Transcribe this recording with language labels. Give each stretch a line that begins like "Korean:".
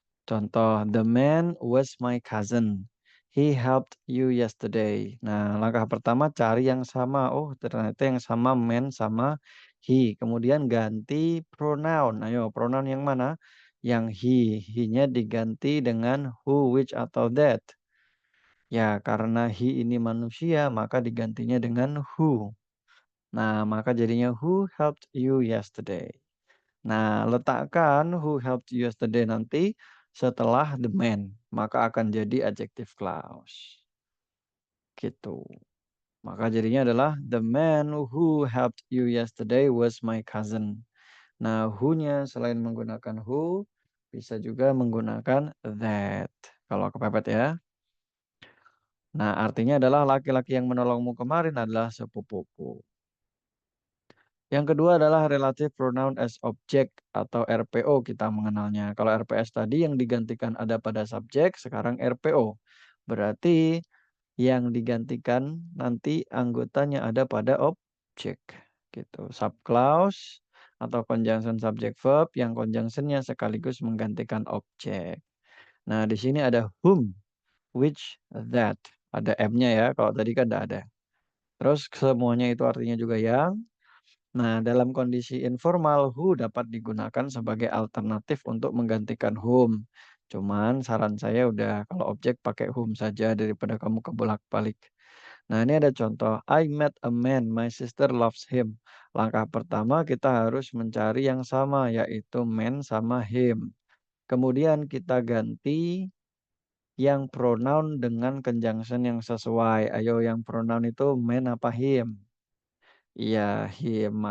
Indonesian: Contoh,
English: the man was my cousin. He helped you yesterday.
Indonesian: Nah, langkah pertama cari yang sama. Oh, ternyata yang sama man sama he. Kemudian ganti pronoun. Ayo, pronoun yang mana? Yang he. He-nya diganti dengan who, which, atau that. Ya, karena he ini manusia, maka digantinya dengan who. Nah, maka jadinya
English: who helped you yesterday.
Indonesian: Nah, letakkan
English: who helped you yesterday
Indonesian: nanti setelah the man, maka akan jadi adjective clause. Gitu. Maka jadinya adalah
English: the man who helped you yesterday was my cousin.
Indonesian: Nah, who-nya selain menggunakan who, bisa juga menggunakan that kalau kepepet ya. Nah, artinya adalah laki-laki yang menolongmu kemarin adalah sepupuku. Yang kedua adalah relative pronoun as object atau RPO kita mengenalnya. Kalau RPS tadi yang digantikan ada pada subjek, sekarang RPO. Berarti yang digantikan nanti anggotanya ada pada objek gitu. Subclause atau conjunction subject verb yang conjunctionnya sekaligus menggantikan objek. Nah, di sini ada whom, which, that. Ada M-nya ya, kalau tadi kan tidak ada. Terus semuanya itu artinya juga yang. Nah, dalam kondisi informal, who dapat digunakan sebagai alternatif untuk menggantikan whom. Cuman saran saya udah kalau objek pakai whom saja daripada kamu kebolak-balik. Nah, ini ada contoh.
English: I met a man, my sister loves him.
Indonesian: Langkah pertama kita harus mencari yang sama, yaitu man sama him. Kemudian kita ganti yang pronoun dengan conjunction yang sesuai. Ayo yang pronoun itu man apa him? Iya, him.